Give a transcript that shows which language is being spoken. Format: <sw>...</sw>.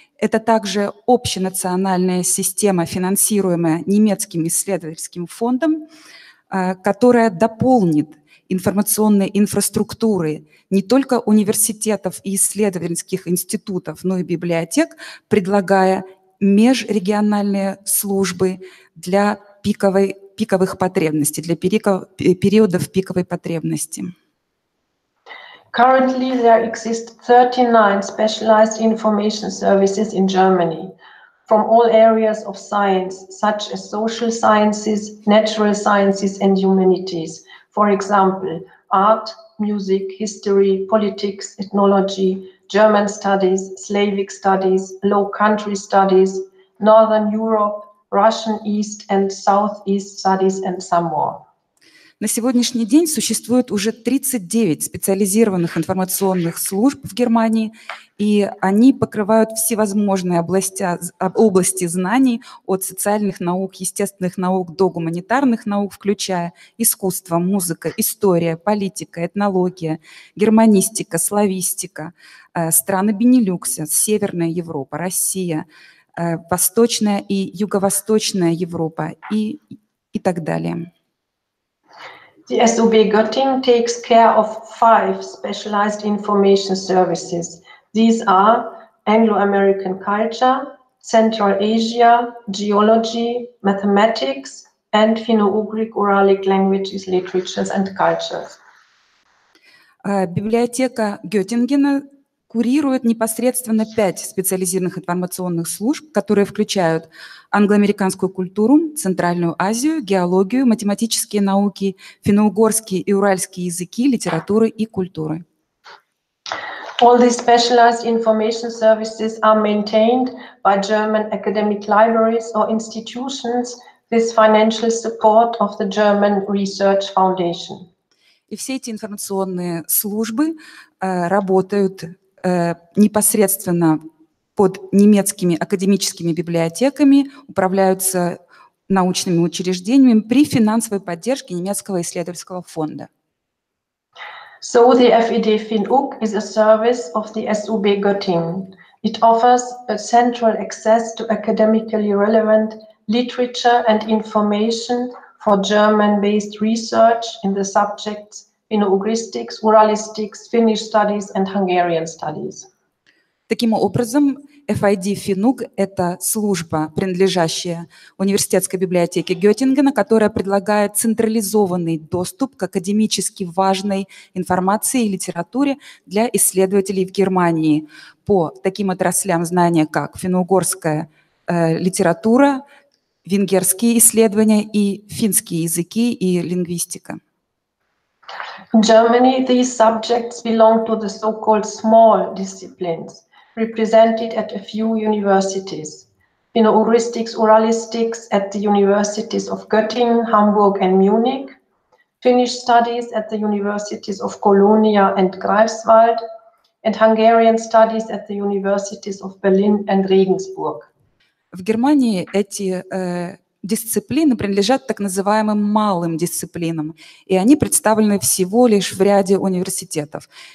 <ru>Это также общенациональная система, финансируемая немецким исследовательским фондом, которая дополнит информационные инфраструктуры не только университетов и исследовательских институтов, но и библиотек, предлагая межрегиональные службы для пиковых потребностей, для периодов пиковой потребности.</ru> <en>Currently, there exist 39 specialized information services in Germany from all areas of science, such as social sciences, natural sciences, and humanities. For example, art, music, history, politics, ethnology, German studies, Slavic studies, Low Country studies, Northern Europe, Russian East and Southeast studies, and some more.</en> <ru>На сегодняшний день существует уже 39 специализированных информационных служб в Германии, и они покрывают всевозможные области знаний от социальных наук, естественных наук до гуманитарных наук, включая искусство, музыка, история, политика, этнология, германистика, славистика, страны Бенилюкса, Северная Европа, Россия, Восточная и Юго-Восточная Европа и так далее.</ru> <en>The SUB Göttingen takes care of 5 specialized information services. These are Anglo-American culture, Central Asia, geology, mathematics, and Finno-Ugric Uralic languages, literatures and cultures.</en> <ru>Библиотека Геттингена курирует непосредственно 5 специализированных информационных служб, которые включают англоамериканскую культуру, Центральную Азию, геологию, математические науки, финно-угорские и уральские языки, литературы и культуры.</ru> <en>All these specialized information services are maintained by German academic libraries or institutions with financial support of the German Research Foundation.</en> <ru>И все эти информационные службы работают непосредственно под немецкими академическими библиотеками, управляются научными учреждениями при финансовой поддержке немецкого исследовательского фонда.</ru> <en>So the FED FinUG is a service of the SUB Göttingen. It offers a central access to academically relevant literature and information for German-based research in the subjects Finno-Ugristics, Uralistics, Finnish studies and Hungarian studies.</en> <ru>Таким образом, FID FinUG – это служба, принадлежащая университетской библиотеке Геттингена, которая предлагает централизованный доступ к академически важной информации и литературе для исследователей в Германии по таким отраслям знания, как финно-угорская литература, венгерские исследования и финские языки и лингвистика.</ru> <en>In Germany, these subjects belong to the so-called small disciplines, represented at a few universities. Finno-Ugristics, Uralistics at the universities of Göttingen, Hamburg and Munich, Finnish studies at the universities of Colonia and Greifswald, and Hungarian studies at the universities of Berlin and Regensburg.</en> <ru>В Германии эти дисциплины принадлежат так называемым малым дисциплинам, и они представлены всего лишь в ряде университетов.</ru>